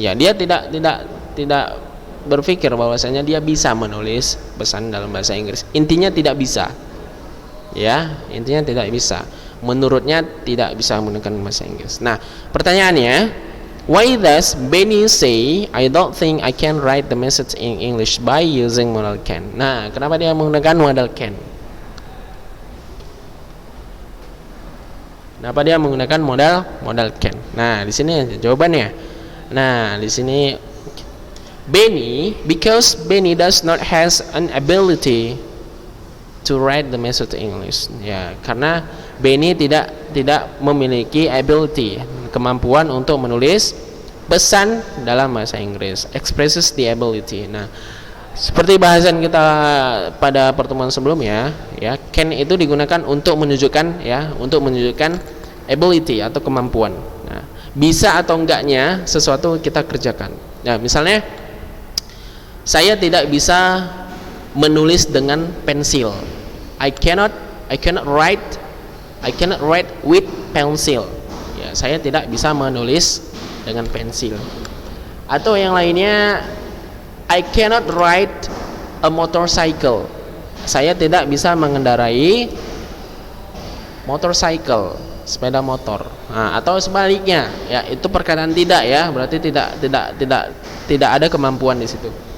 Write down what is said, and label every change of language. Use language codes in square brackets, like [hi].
[id] Ya, dia tidak berpikir bahwasanya dia bisa menulis pesan dalam bahasa Inggris. Intinya tidak bisa. Ya, intinya tidak bisa. Menurutnya tidak bisa menggunakan bahasa Inggris. Nah, pertanyaannya, [en] why does Benny say I don't think I can write the message in English by using modal can? [id] Nah, kenapa dia menggunakan modal can? Kenapa dia menggunakan modal can? Nah, di sini jawabannya. Nah, di sini [en] Benny, because Benny does not has an ability to write the message in English. [id] Ya, karena Benny tidak memiliki ability, kemampuan untuk menulis pesan dalam bahasa Inggris. [en] Expresses the ability. [id] Nah, seperti bahasan kita pada pertemuan sebelumnya, ya, can itu digunakan untuk menunjukkan ability atau kemampuan. Nah, bisa atau enggaknya sesuatu kita kerjakan. Nah, misalnya saya tidak bisa menulis dengan pensil. [en] I cannot write with pencil. [id] Ya, saya tidak bisa menulis dengan pensil. Atau yang lainnya, [en] I cannot ride a motorcycle. [id] Saya tidak bisa mengendarai motorcycle, sepeda motor. Nah, atau sebaliknya, ya itu perkataan tidak, ya berarti tidak ada kemampuan di situ.